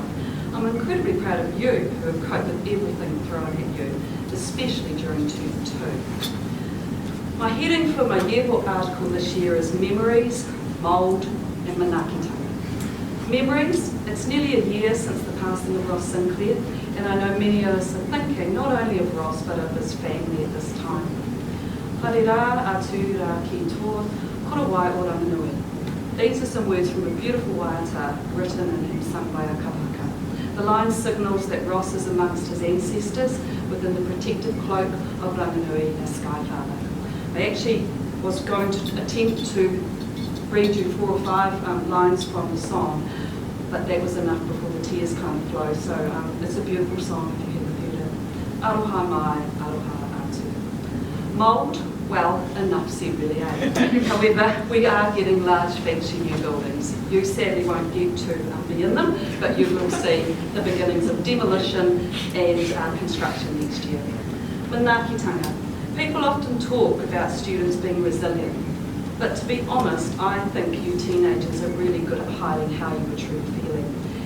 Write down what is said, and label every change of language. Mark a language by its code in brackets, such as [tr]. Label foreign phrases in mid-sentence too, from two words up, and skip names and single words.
[en] I'm incredibly proud of you who have coped with everything thrown at you, especially during term 2. My heading for my yearbook article this year is Memories, Mould and Manakitanga. Memories, it's nearly a year since the passing of Ross Sinclair, and I know many of us are thinking not only of Ross but of his family at this time. [mi] Haere rā atu rā ki tō, kora wai o Ranganui. [en] These are some words from a beautiful waiata written and sung by our kapahaka. The line signals that Ross is amongst his ancestors within the protected cloak of Ranganui, our Sky Father. I actually was going to attempt to read you 4 or 5 lines from the song, but that was enough before the tears kind of flow, so it's a beautiful song if you haven't heard it. [mi] Aroha mai, aroha atu. [en] Mould, well, enough said really, eh? However, we are getting large fancy new buildings. You sadly won't get to be in them, but you will see the beginnings of demolition and construction next year. Manakitanga. People often talk about students being resilient, but to be honest, I think you teenagers are really good at hiding how you are truly feeling.